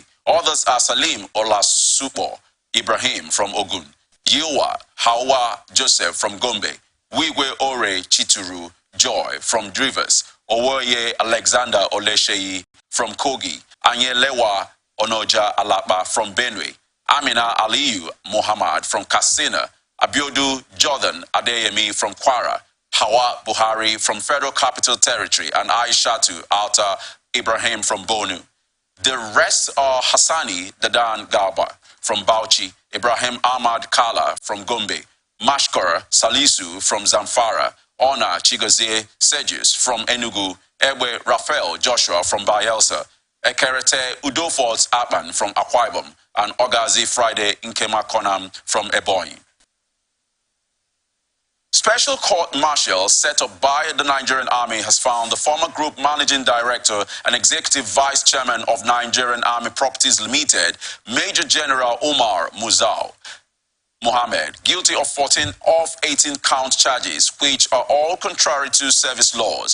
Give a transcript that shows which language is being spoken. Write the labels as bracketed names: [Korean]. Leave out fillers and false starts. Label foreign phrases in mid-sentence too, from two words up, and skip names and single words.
[English] Others are Salim Olasupo Ibrahim from Ogun, Yiwa Hawa Joseph from Gombe, Wigwe Ore Chituru Joy from Rivers, Owoye Alexander Olesheyi from Kogi, Anyelewa Onoja Alapa from Benue, Amina Aliyu Muhammad from Katsina, Abiodu Jordan Adeyemi from Kwara, Hawa Buhari from Federal Capital Territory, and Aishatu Alta Ibrahim from Bonu. The rest are Hassani Dadan Garba from Bauchi, Ibrahim Ahmad Kala from Gombe, Mashkor Salisu from Zamfara, Ona Chigozie Sejus from Enugu, Ewe Raphael Joshua from Bayelsa, Ekerete Udofort Aban from Akwa Ibom, and Ogazi Friday Nkema Konam from Ebonyi. Special court-martial set up by the Nigerian Army has found the former group managing director and executive vice chairman of Nigerian Army Properties Limited, Major General Umar Muzau Mohammed, guilty of 14 of 18 count charges, which are all contrary to service laws.